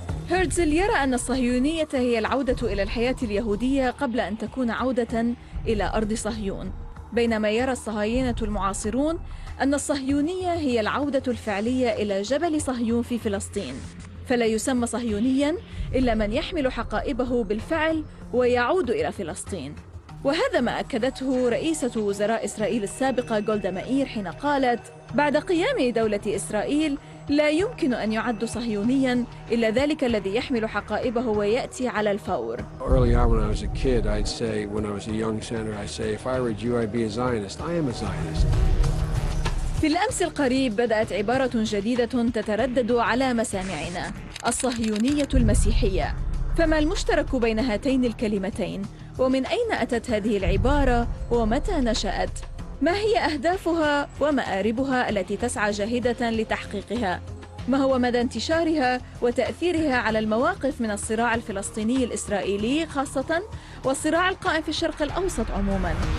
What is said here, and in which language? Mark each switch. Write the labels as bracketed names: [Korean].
[Arabic] هيرتزل يرى أن الصهيونية هي العودة إلى الحياة اليهودية قبل أن تكون عودة إلى أرض صهيون، بينما يرى الصهاينة المعاصرون أن الصهيونية هي العودة الفعلية إلى جبل صهيون في فلسطين، فلا يسمى صهيونياً إلا من يحمل حقائبه بالفعل ويعود إلى فلسطين. وهذا ما أكدته رئيسة وزراء إسرائيل السابقة جولدا مائير حين قالت: بعد قيام دولة إسرائيل لا يمكن أن يعد صهيونياً إلا ذلك الذي يحمل حقائبه ويأتي على الفور. [English] Early on when I was a kid, I'd say, when I was a young senator, I'd say, if I were a Jew, I'd be a Zionist. I am a Zionist. [Arabic] في الأمس القريب بدأت عبارة جديدة تتردد على مسامعنا: الصهيونية المسيحية. فما المشترك بين هاتين الكلمتين؟ ومن أين أتت هذه العبارة؟ ومتى نشأت؟ ما هي أهدافها ومآربها التي تسعى جاهدة لتحقيقها؟ ما هو مدى انتشارها وتأثيرها على المواقف من الصراع الفلسطيني الإسرائيلي خاصة والصراع القائم في الشرق الأوسط عموماً؟